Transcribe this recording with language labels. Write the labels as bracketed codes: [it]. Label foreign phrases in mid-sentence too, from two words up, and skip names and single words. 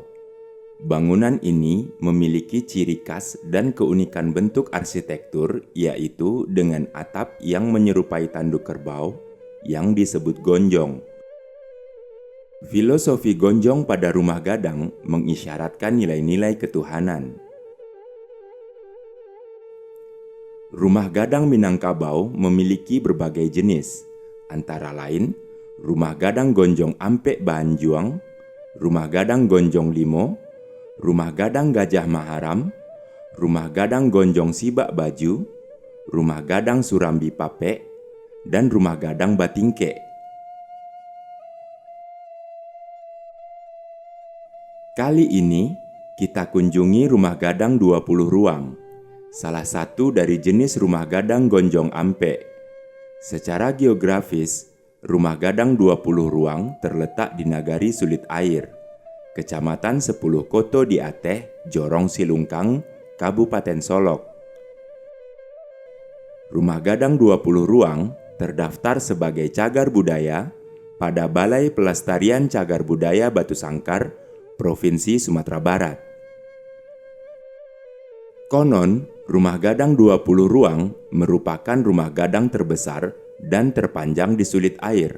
[id] Bangunan ini memiliki ciri khas dan keunikan bentuk arsitektur, yaitu dengan atap yang menyerupai tanduk kerbau yang disebut gonjong. Filosofi gonjong pada rumah gadang mengisyaratkan nilai-nilai ketuhanan. Rumah gadang Minangkabau memiliki berbagai jenis, antara lain rumah gadang gonjong Ampek Bahanjuang, rumah gadang gonjong Limo, rumah gadang Gajah Maharam, rumah gadang gonjong Sibak Baju, rumah gadang Surambi Papek, dan rumah gadang Batingke. Kali ini kita kunjungi rumah gadang 20 ruang, salah satu dari jenis rumah gadang gonjong Ampek. Secara geografis, rumah gadang 20 ruang terletak di Nagari Sulit Air, Kecamatan 10 Koto di Ateh, Jorong Silungkang, Kabupaten Solok. Rumah gadang 20 ruang terdaftar sebagai cagar budaya pada Balai Pelestarian Cagar Budaya Batu Sangkar, Provinsi Sumatera Barat. Konon, rumah gadang 20 ruang merupakan rumah gadang terbesar dan terpanjang di Sulit Air.